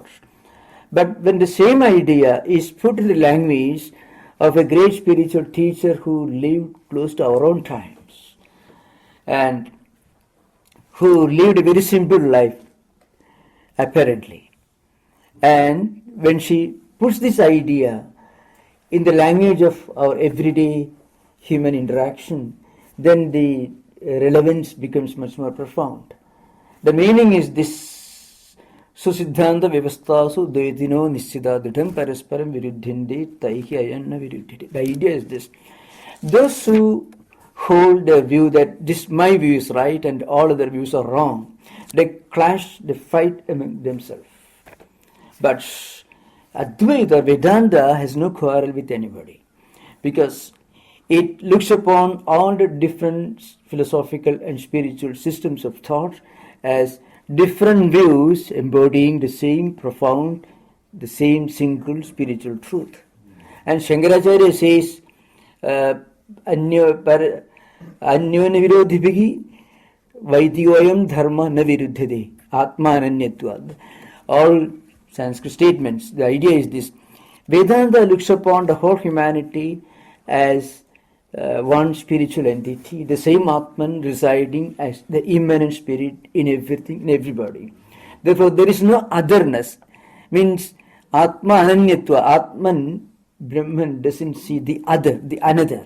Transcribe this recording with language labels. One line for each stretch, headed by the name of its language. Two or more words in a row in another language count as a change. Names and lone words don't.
English: But when the same idea is put in the language of a great spiritual teacher who lived close to our own times and who lived a very simple life, apparently, and when she puts this idea in the language of our everyday human interaction, then the relevance becomes much more profound. The meaning is this:
Sanskrit: Susiddhanta Vyavastasu Dvaitino Nischida Dridham Parasparam Viruddhinde Taihi Ayanna Viruddhite.
English: The idea is this: those who hold the view that this my view is right and all other views are wrong, they clash, they fight among themselves. But Advaita, Vedanta, has no quarrel with anybody, because it looks upon all the different philosophical and spiritual systems of thought as different views embodying the same profound, the same single spiritual truth. And Shankaracharya says,
Sanskrit: Anyona virodhibhigi vaidyoyam dharma na viruddhade atma ananyatvad.
English: All Sanskrit statements, the idea is this: Vedanta looks upon the whole humanity as one spiritual entity, the same Atman residing as the immanent spirit in everything, in everybody. Therefore, there is no otherness. Means
Sanskrit: Atma ananyatva,
English: Atman, Brahman doesn't see the other, the another.